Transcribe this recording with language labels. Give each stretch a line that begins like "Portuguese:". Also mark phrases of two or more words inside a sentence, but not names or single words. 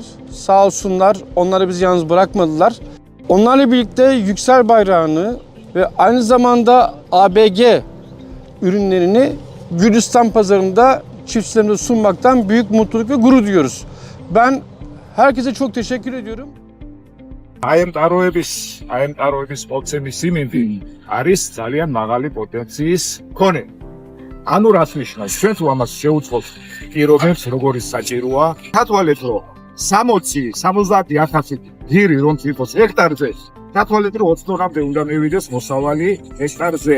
Turkish: Sağ olsunlar, onları bizi yalnız bırakmadılar. Onlarla birlikte Yüksel bayrağını ve aynı zamanda ABG ürünlerini Gürcistan pazarında çiftçilerimize sunmaktan büyük mutluluk ve gurur duyuyoruz. Ben herkese çok teşekkür ediyorum.
Georgian: Აი ამ ტაროების მოცემის სიმინდი არის ძალიან მაღალი პოტენციის მქონე. ანუ რას ნიშნავს? ჩვენ თუ ამას შევუწყოთ პირობებს, როგორი საჭიროა, თათვალეთ რომ 60-70,000 გირი რომ იყოს ჰექტარზე, თათვალეთ რომ 20-მდე უნდა მივიდეს მოსავალი ჰექტარზე.